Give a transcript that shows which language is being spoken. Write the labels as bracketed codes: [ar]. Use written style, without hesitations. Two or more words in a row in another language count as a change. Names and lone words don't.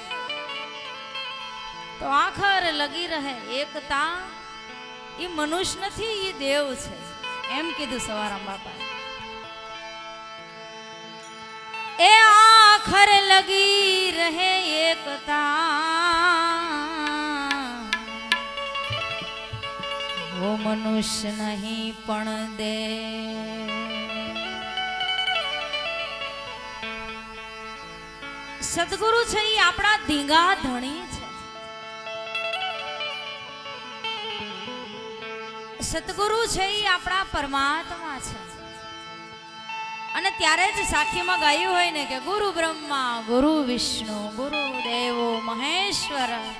[gu] તો આખર લગી રહે એકતા, એ મનુષ્ય નથી, એ દેવ છે, એમ કીધું સવારામ બાપાએ। એ આખર લગી રહે એકતા, [hi] वो मनुष्य नहीं [gu] પણ દેવ। सदगुरु છે એ આપણા ધીંગા ધણી છે। સદગુરુ છે એ આપણા પરમાત્મા છે। અને ત્યારે જ સાખીમાં ગાયું હોય ને કે [sa] गुरु ब्रह्मा गुरु विष्णु गुरु देवो महेश्वर।